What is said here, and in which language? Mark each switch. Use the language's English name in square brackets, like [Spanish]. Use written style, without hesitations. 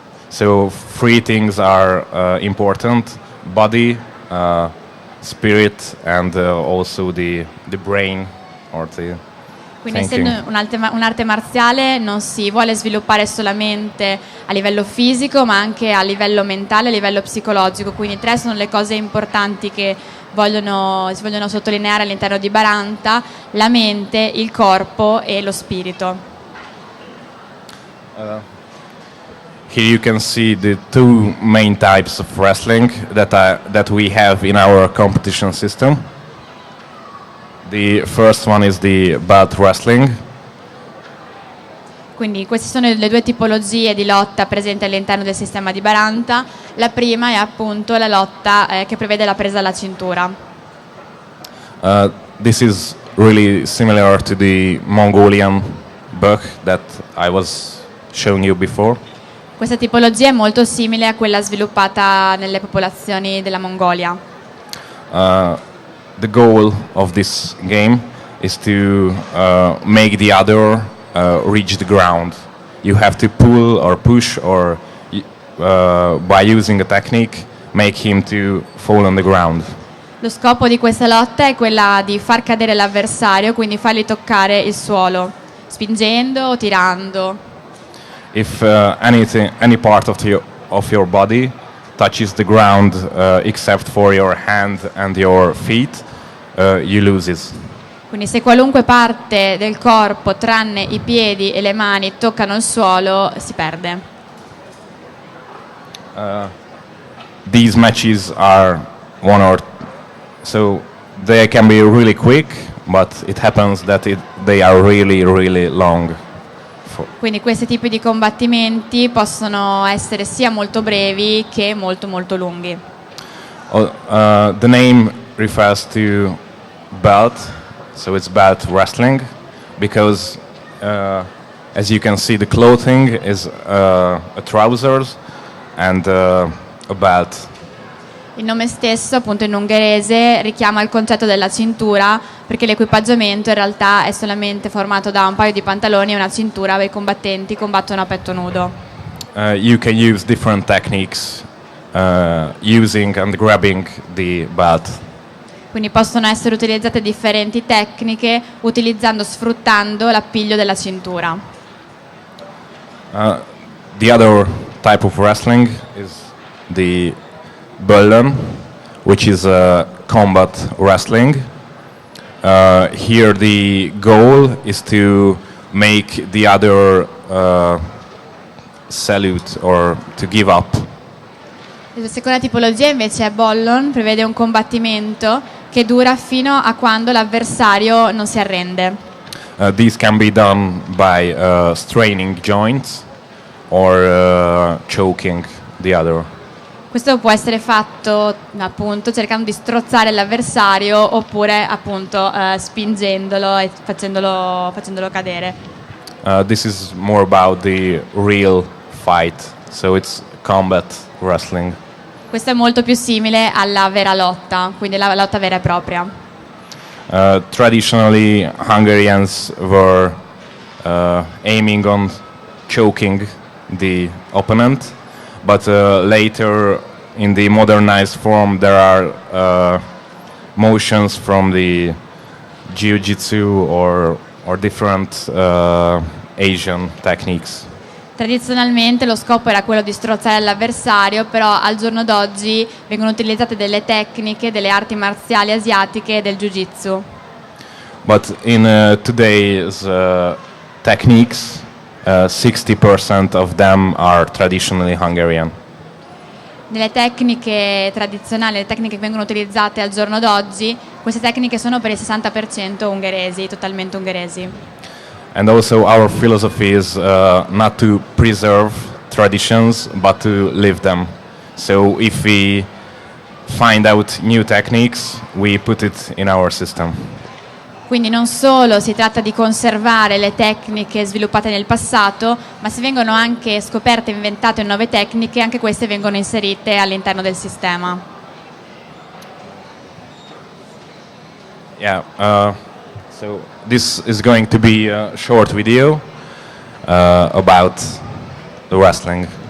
[English] So three things are important: body, spirit, and also the brain or the [Italian] Quindi [English] thinking. [Italian] essendo un'arte marziale non si vuole sviluppare solamente a livello fisico, ma anche a livello mentale, a livello psicologico. Quindi tre sono le cose importanti che si vogliono sottolineare all'interno di Baranta: la mente, il corpo e lo spirito. [English] Here you can see the two main types of wrestling that we have in our competition system. The first one is the belt wrestling. [Italian] Quindi queste sono le due tipologie di lotta presenti all'interno del sistema di Baranta. La prima è appunto la lotta che prevede la presa alla cintura. [English] This is really similar to the Mongolian buck that I was showing you before. [Italian] Questa tipologia è molto simile a quella sviluppata nelle popolazioni della Mongolia. [English] The goal of this game is to make the other reach the ground. You have to pull or push or by using a technique make him to fall on the ground. [Italian] Lo scopo di questa lotta è quella di far cadere l'avversario, quindi fargli toccare il suolo, spingendo o tirando. [English] If any part of your body touches the ground except for your hand and your feet, you lose it. [Italian] Quindi se qualunque parte del corpo, tranne i piedi e le mani, toccano il suolo, si perde. [English] These matches are so they can be really quick, but it happens that they are really long. [Italian] Quindi questi tipi di combattimenti possono essere sia molto brevi che molto lunghi. [English] The name refers to belt, so it's belt wrestling, because as you can see, the clothing is a trousers and a belt. [Italian] Il nome stesso, appunto in ungherese, richiama il concetto della cintura, perché l'equipaggiamento in realtà è solamente formato da un paio di pantaloni e una cintura dove i combattenti combattono a petto nudo. [English] You can use different techniques using and grabbing the belt. [Italian] Quindi possono essere utilizzate differenti tecniche sfruttando l'appiglio della cintura. [English] The other type of wrestling is the Böllen, which is combat wrestling. Here the goal is to make the other salute or to give up. [Italian] La seconda tipologia invece è Bollon, prevede un combattimento che dura fino a quando l'avversario non si arrende. [English] This can be done by straining joints or choking the other. [Italian] Questo può essere fatto appunto cercando di strozzare l'avversario oppure appunto spingendolo e facendolo cadere. [English] This is more about the real fight, so it's combat wrestling. [Italian] Questo è molto più simile alla vera lotta, quindi la lotta vera e propria. [English] Traditionally, Hungarians were aiming on choking the opponent, but later in the modernized form there are motions from the jiu-jitsu or different Asian techniques. [Italian] Tradizionalmente lo scopo era quello di strozzare l'avversario, però al giorno d'oggi vengono utilizzate delle tecniche, delle arti marziali asiatiche e del jiu-jitsu. [English] But in today's techniques, 60% of them are traditionally Hungarian. [Italian] Nelle tecniche tradizionali, le tecniche che vengono utilizzate al giorno d'oggi, queste tecniche sono per il 60% ungheresi, totalmente ungheresi. [English] And also our philosophy is not to preserve traditions, but to live them. So if we find out new techniques, we put it in our system. [Italian] Quindi non solo si tratta di conservare le tecniche sviluppate nel passato, ma se vengono anche scoperte e inventate nuove tecniche, anche queste vengono inserite all'interno del sistema. [English] Yeah, so this is going to be a short video about the wrestling.